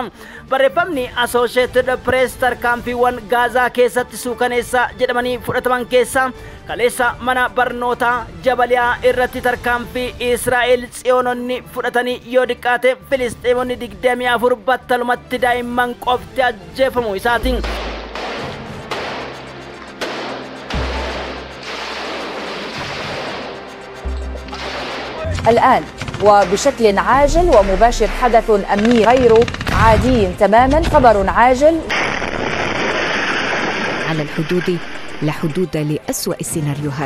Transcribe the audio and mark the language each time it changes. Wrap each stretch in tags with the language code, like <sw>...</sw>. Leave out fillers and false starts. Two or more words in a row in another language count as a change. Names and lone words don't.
<om>Barreeffamni Associated Press tarkaanfiiwwan Gaazaa keessatti suukaneessaa jedhamanii fudhataman keessaa kaleessa mana barnootaa Jabaliyaa irratti tarkaanfii Israa'el tsiyoononni fudhatanii yoo diqqaate Filisxeemonni 24 battalumatti daa'imman qofti ajjeefamuu isaatiin.</om> <ar>الآن وبشكل عاجل ومباشر حدث أمني غير عادي تماما. خبر عاجل على الحدود لا حدود لأسوأ السيناريوهات.</ar>